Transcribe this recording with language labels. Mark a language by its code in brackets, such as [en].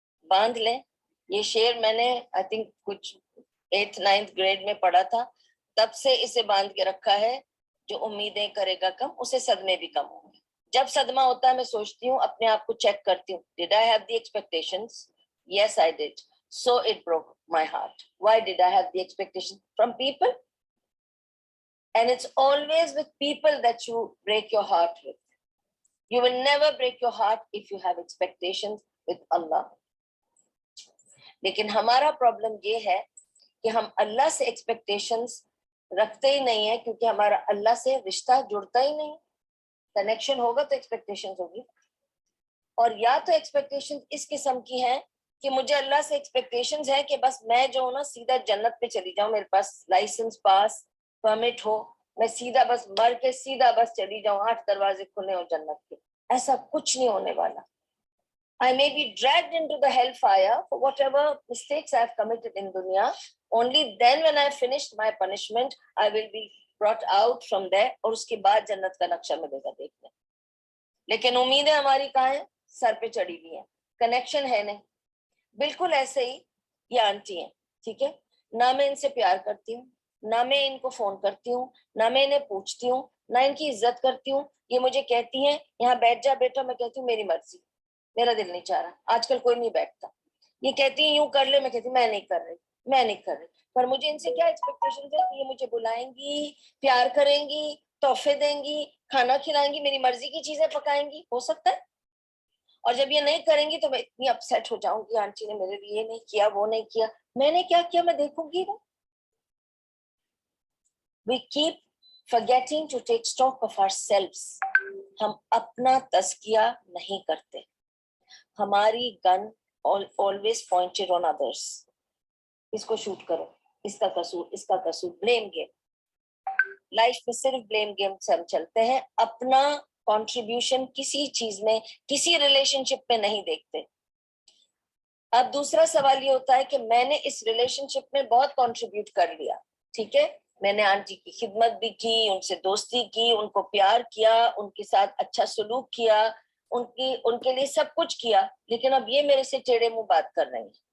[ur] باندھ لیں, یہ شعر میں نے [en] I think [ur] کچھ 8th 9th گریڈ میں پڑھا تھا, تب سے اسے باندھ کے رکھا ہے, جو امیدیں کرے گا کم اسے صدمے بھی کم ہوں گے. جب صدمہ ہوتا ہے میں سوچتی ہوں, اپنے آپ کو چیک کرتی ہوں, [en] did I have the expectations? Yes, I did. So it broke my heart. Why did I have the expectations? From people? And it's always with people that you break your heart with. You will never break your heart if you have expectations with Allah. [ur] لیکن ہمارا problem یہ ہے کہ ہم اللہ سے expectations رکھتے ہی نہیں ہیں, کیونکہ ہمارا اللہ سے رشتہ جڑتا ہی نہیں. کنیکشن ہوگا تو ایکسپیکٹیشنز ہوگی, اور یا تو ایکسپیکٹیشنز اس قسم کی ہیں کہ مجھے اللہ سے ایکسپیکٹیشنز ہے کہ بس میں جو ہوں نا سیدھا جنت پہ چلی جاؤں, میرے پاس لائسنس پاس پرمٹ ہو, میں سیدھا بس مر کے سیدھا بس چلی جاؤں, 8 دروازے کھلے ہوں جنت کے. ایسا کچھ نہیں ہونے والا. [en] I may be dragged into the hellfire for whatever mistakes I have committed in dunya. Only then when I have finished my punishment, I will be brought out from there, [ur] اور اس کے بعد جنت کا نقشہ ملے گا دیکھنے. لیکن امیدیں ہماری کہاں ہیں؟ سر پہ چڑھی ہوئی ہیں, کنیکشن ہے نہیں. بالکل ایسے ہی یہ آنٹی ہیں, ٹھیک ہے, نہ میں ان سے پیار کرتی ہوں, نہ میں ان کو فون کرتی ہوں, نہ میں انہیں پوچھتی ہوں, نہ ان کی عزت کرتی ہوں. یہ مجھے کہتی ہیں یہاں بیٹھ جا بیٹا, میں کہتی ہوں میری مرضی, میرا دل نہیں چاہ رہا. آج کل کوئی نہیں بیٹھتا. یہ کہتی ہیں یوں کر لے, میں کہتی ہوں میں نہیں کر رہی. پر مجھے ان سے کیا ایکسپیکٹیشن ہے کہ یہ مجھے بلائیں گی, پیار کریں گی, تحفے دیں گی, کھانا کھلائیں گی, میری مرضی کی چیزیں پکائیں گی. ہو سکتا ہے. اور جب یہ نہیں کریں گی تو میں اتنی اپسیٹ ہو جاؤں گی, آنٹی نے میرے لیے یہ نہیں کیا, وہ نہیں کیا. میں نے کیا کیا میں دیکھوں گی نا. [en] We keep forgetting to take stock of ourselves. [ur] ہم اپنا تزکیہ نہیں کرتے. ہماری [en] Gun always pointed on others. [ur] اس کو شوٹ کرو, اس کا قصور, بلیم گیم. لائف میں صرف بلیم گیم سے ہم چلتے ہیں, اپنا کنٹریبیوشن کسی چیز میں, کسی ریلیشن شپ میں نہیں دیکھتے. اب دوسرا سوال یہ ہوتا ہے کہ میں نے اس ریلیشن شپ میں بہت کنٹریبیوٹ کر لیا, ٹھیک ہے, میں نے آنٹی کی خدمت بھی کی, ان سے دوستی کی, ان کو پیار کیا, ان کے ساتھ اچھا سلوک کیا, ان کے لیے سب کچھ کیا, لیکن اب یہ میرے سے ٹیڑے منہ بات کر رہے ہیں.